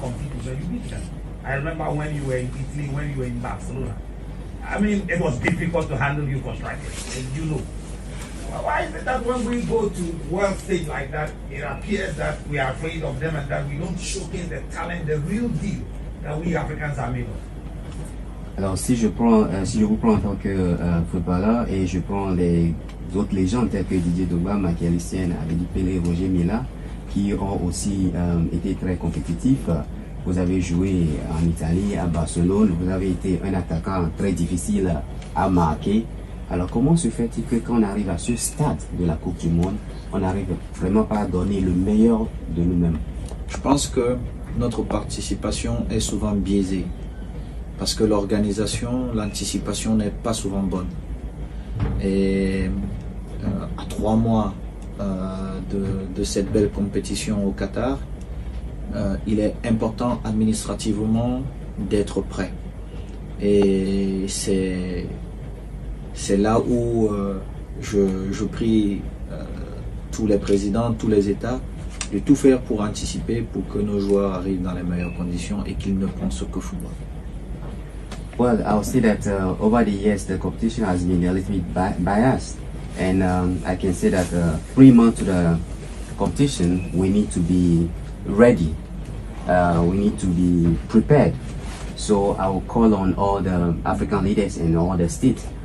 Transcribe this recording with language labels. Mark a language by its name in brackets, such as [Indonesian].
[English] You compete with them, you beat them. I remember when you were in Italy, when you were in Barcelona. I mean, it was difficult to handle you for strikers, and you know. Why is it that when we go to world stage like that, it appears that we are afraid of them and that we don't showcase the talent, the real deal that we Africans are made of? [French] Alors si je vous prends en tant que footballeur et je prends les autres légendes telles que Didier Drogba, Michael Essien, Abedi Pelé, Roger Milla, qui ont aussi été très compétitifs. Vous avez joué en Italie, à Barcelone, vous avez été un attaquant très difficile à marquer. Alors comment se fait-il que quand on arrive à ce stade de la Coupe du Monde, on n'arrive vraiment pas à donner le meilleur de nous-mêmes? Je pense que notre participation est souvent biaisée, parce que l'organisation, l'anticipation n'est pas souvent bonne. Et à 3 mois de cette belle compétition au Qatar, il est important administrativement d'être prêt. Et c'est là où je prie tous les présidents, tous les États, de tout faire pour anticiper, pour que nos joueurs arrivent dans les meilleures conditions et qu'ils ne pensent que football. [English] Well, I'll say that over the years the competition has been a little bit biased, and I can say that 3 months to the competition we need to be ready, we need to be prepared. So I will call on all the African leaders and all the states